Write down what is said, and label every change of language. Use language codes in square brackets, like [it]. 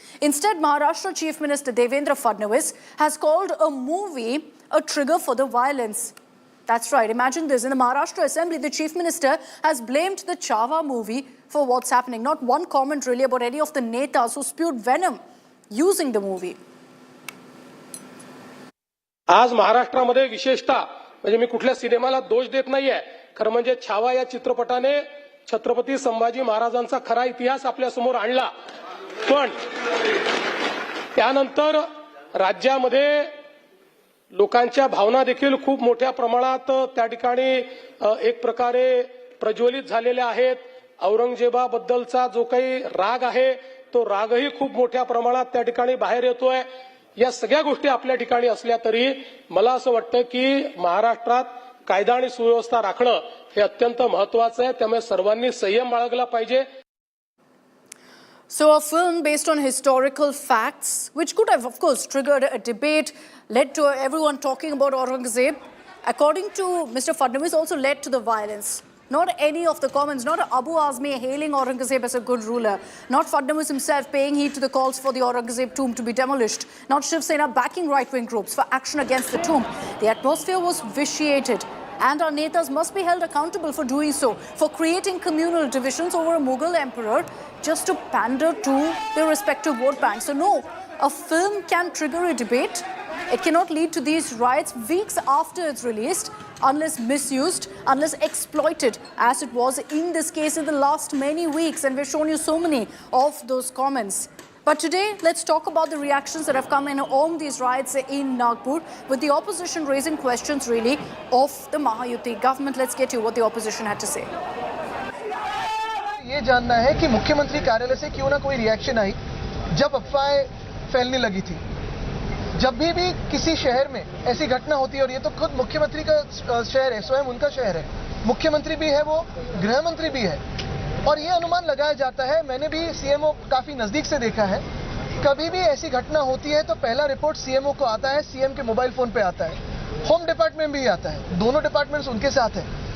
[en] Instead, Maharashtra Chief Minister Devendra Fadnavis has called a movie a trigger for the violence. That's right, imagine this. In the Maharashtra Assembly, the Chief Minister has blamed the Chava movie for what's happening. Not one comment really about any of the netas who spewed venom using the movie. [mr] आज महाराष्ट्रामध्ये विशेषतः म्हणजे मी कुठल्या सिनेमाला दोष देत नाहीये, खरं म्हणजे छावा या चित्रपटाने छत्रपती संभाजी महाराजांचा खरा इतिहास आपल्या समोर आणला. पण त्यानंतर राज्यामध्ये लोकांच्या भावना देखील खूप मोठ्या प्रमाणात त्या ठिकाणी एक प्रकारे प्रज्वलित झालेल्या आहेत. औरंगजेबाबद्दलचा जो काही राग आहे तो रागही खूप मोठ्या प्रमाणात त्या ठिकाणी बाहेर येतोय. या सगळ्या गोष्टी आपल्या ठिकाणी असल्या तरी मला असं वाटतं की महाराष्ट्रात कायदा आणि सुव्यवस्था राखणं हे अत्यंत महत्त्वाचं आहे. त्यामुळे सर्वांनी संयम बाळगला पाहिजे. [en] So a film based on historical facts, which could have, of course, triggered a debate, led to everyone talking about Aurangzeb, according to Mr. Fadnavis, also led to the violence. Not any of the comments, not Abu Azmi hailing Aurangzeb as a good ruler, not Fadnavis himself paying heed to the calls for the Aurangzeb tomb to be demolished, not Shiv Sena backing right-wing groups for action against the tomb. The atmosphere was vitiated. And our netas must be held accountable for doing so, for creating communal divisions over a Mughal emperor just to pander to their respective vote banks. So no, a film can trigger a debate. It cannot lead to these riots weeks after it's released unless misused, unless exploited, as it was in this case in the last many weeks. And we've shown you so many of those comments. But today, let's talk about the reactions that have come in on these riots in Nagpur, with the opposition raising questions really of the Mahayuti government. Let's get to what the opposition had to say. [hi] ये जानना है कि मुख्यमंत्री कार्यालय से क्यों ना कोई रिएक्शन आई जब अफवाहें फैलने लगी थी। जब भी किसी शहर में ऐसी घटना होती है, और ये तो खुद मुख्यमंत्री का शहर है, स्वयं उनका शहर है, मुख्यमंत्री भी है, वो गृह मंत्री भी है, और ये अनुमान लगाया जाता है, मैंने भी सीएमओ काफी नजदीक से देखा है, कभी भी ऐसी घटना होती है तो पहला रिपोर्ट सीएमओ को आता है, सीएम के मोबाइल फोन पे आता है, होम डिपार्टमेंट भी आता है, दोनों डिपार्टमेंट्स उनके साथ है।